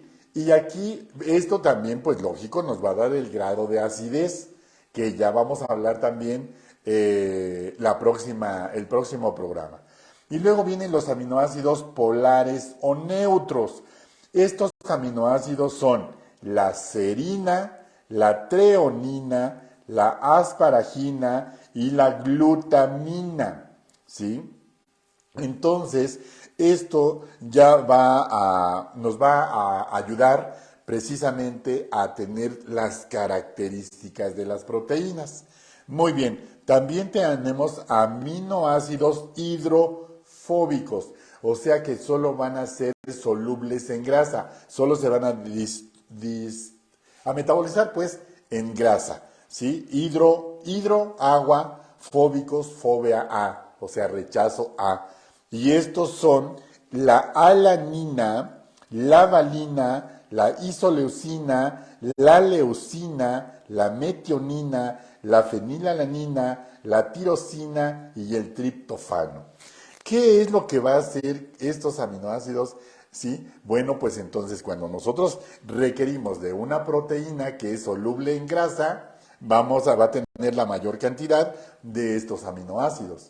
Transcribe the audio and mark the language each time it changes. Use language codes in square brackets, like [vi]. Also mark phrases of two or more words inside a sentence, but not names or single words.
[es] Y aquí, esto también, pues lógico, nos va a dar el grado de acidez, que ya vamos a hablar también el próximo programa. Y luego vienen los aminoácidos polares o neutros. Estos aminoácidos son la serina, la treonina, la asparagina y la glutamina, ¿sí? Entonces, esto ya nos va a ayudar precisamente a tener las características de las proteínas. Muy bien, también tenemos aminoácidos hidrofóbicos, o sea que solo van a ser solubles en grasa, solo se van a metabolizar pues en grasa, ¿sí? Hidro, agua, fóbicos, fobia a, o sea, rechazo a. Y estos son la alanina, la valina, la isoleucina, la leucina, la metionina, la fenilalanina, la tirosina y el triptofano. ¿Qué es lo que va a hacer estos aminoácidos? ¿Sí? Bueno, pues entonces cuando nosotros requerimos de una proteína que es soluble en grasa, va a tener la mayor cantidad de estos aminoácidos.